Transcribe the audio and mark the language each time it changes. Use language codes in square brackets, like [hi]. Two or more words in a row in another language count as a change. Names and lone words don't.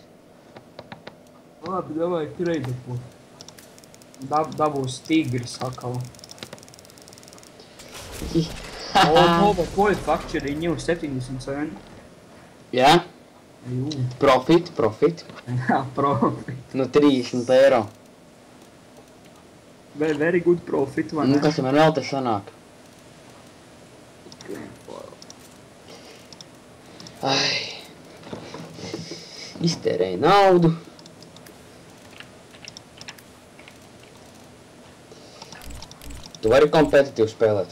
[lv] Labi, davai trade po. Dabūs tigris atkal. Ko ir [en] Factory new [lv] 77? Jā? Jū. Profit. Jā, profit. No 30 eiro. [en] Very good profit, [lv] vai ne? Kas man vēl te sanāk? Iztērēju naudu. Tu vari kompetitīvi spēlēt?